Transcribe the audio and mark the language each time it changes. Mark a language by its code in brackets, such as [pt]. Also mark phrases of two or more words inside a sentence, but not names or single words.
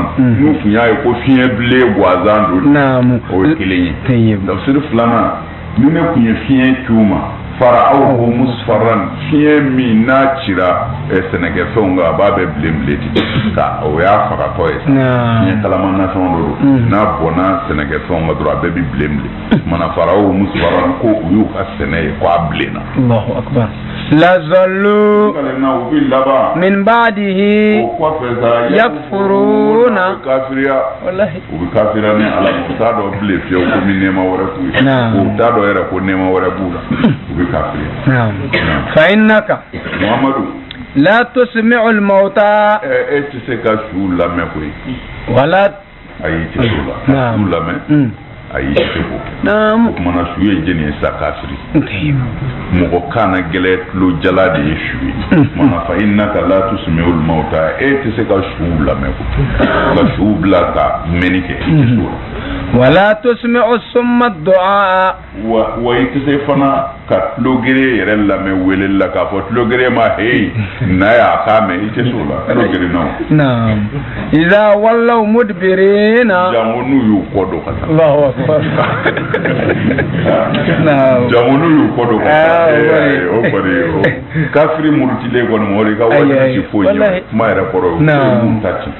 [bm] n'u kun y'a ye ko fiɲɛ bilen guazan don o ye kelen ye tafsir filanan ni ne kun ye fiɲɛ ciwuma fara aw ko musfaran fiɲɛ min n'a cira sɛnɛkɛfɛnw kan a b'a bɛɛ bilen ka o y'a fagatɔ ye fiɲɛ kalama nasɔn do n'a bɔnna sɛnɛkɛfɛnw kan dɔrɔn a bɛɛ bi bilen mana fara aw musfaran ko u y'u ka sɛnɛ ye ko a bilenna. [ar] الله أكبر. لظلوا من بعده يكفرون والله [bm] u bɛ kafira ni ala u t'a dɔn bilen fiyewu ko min nɛɛma wɛrɛ k'u ye u t'a dɔn yɛrɛ ko nɛɛma wɛrɛ b'u la u bɛ kafira. [ar] فإنك Muhamadu لا تسمع الموتى [bm] e tɛ se ka su lamɛn koyi [ar] wala [bm] ayi tɛ se o la su lamɛn ayi tɛ ko o kumana su ye jɛni ye sa kafiri mɔgɔ kana gɛlɛ tulo jala de ye su ye mana [ar] فإنك لا تسمع الموتى [bm] e tɛ se ka su lamɛn ko ka su bila ka mɛni kɛ i tɛ se o la [ar] ولا تسمع الصم الدعاء [bm] wa i tɛ se fana ka tulogere yɛrɛ lamɛn wele la k'a fɔ tulogere ma hey na y'a k'a mɛn i tɛ se o la tulogere [ar] نعم إذا ولوا مدبرين [bm] jango n'u y'u kɔ don ka taa [ar] الله أكبر [bm] jango n'u y'u kɔ don ka taa o kɔni kafiri murutilen kɔni mɔri ka waati si foyi ye kuma yɛrɛ kɔrɔ ye o ta ci